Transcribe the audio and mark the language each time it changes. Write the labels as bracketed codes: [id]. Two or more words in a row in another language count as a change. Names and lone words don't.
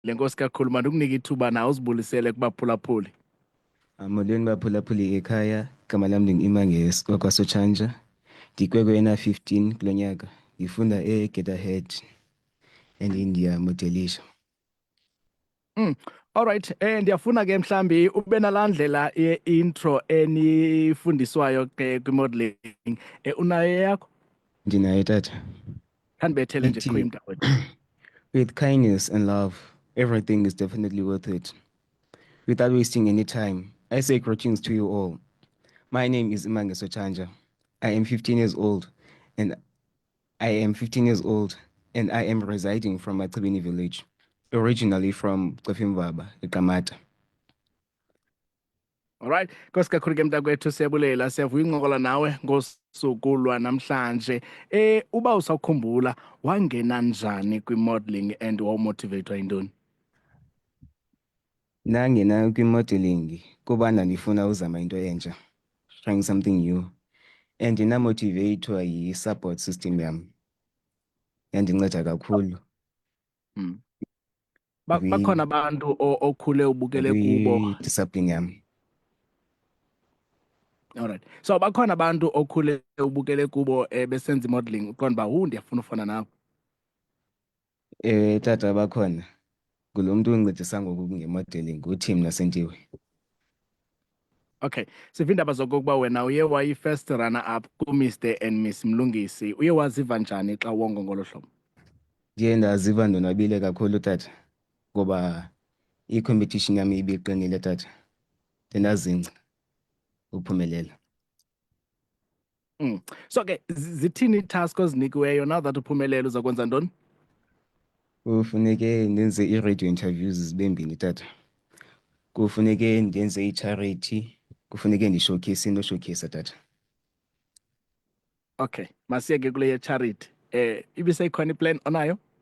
[xh] lenkosi kakhulu manje ukunika ithuba nawe uzibulisele kubaphulaphuli. Molweni baphulaphuli ekhaya, igama lami ndingu-Imange kwaSotshantsha. Ndikwekwe 15 kulo nyaka. Ndifunda e-Get Ahead and ndiyamodelisha. [en] All right, [xh] ndiyafuna ke mhlambi ube nalandlela intro enifundiswayo ke kwi-modeling. Unayo yakho? Ndinayo tata. Khandibethele nje Ithi, qho imntakwethu. [en] with kindness and love, everything is definitely worth it. Without wasting any time, I say greetings to you all. My name is Imange Sochanja. I am 15 years old and I am residing from Matsibini village, originally from Kofimvaba, Kamata. All right, [xh] nkosi kakhulu ke mntakwethu, siyabulela, siyavuya uncokola nawe ngosuku lwanamhlanje. Uba usawukhumbula wangena njani kwi-modeling and wawumotivatwa yintoni? Nangena kwi-modeling kuba ndandifuna uzama into entsha, [en] trying something new, and [xh] ndinamotivatwa yi-support system yam. Yandinceda kakhulu. Bakhona abantu okhule ubukele kubo. Discipline yam. [en] All right, so [xh] bakhona abantu okhule ubukele kubo besenza i-modeling uqonda uba ndiyafuna ufana nawe? Tata bakhona. Kulo mntu uncedisa ngoku nge-modeling nguTim Nasentiwe. Okay, siva iindaba zokokuba wena uye wayi- [en] first runner up [xh] ku-Mr and Miss Mlungisi. Uye waziva njani xa wonga ngolo hlobo? Ndiye ndaziva ndonwabile kakhulu tata, ngoba i-competition yam ibiqinile tata. Ndinazingca uphumelela. So ke zithini ii-task ozinikiweyo [en] now that [xh] uphumelele uza kwenza ntoni? Kufuneke ndenze [en] ii-radio interviews [xh] zibe mbini tata. Kufuneke ndenze i-charity, kufuneke ndishowcase into showcase tata. Okay, masiye ke kule ye-charity. Ibiseyikhona i-plan onayo?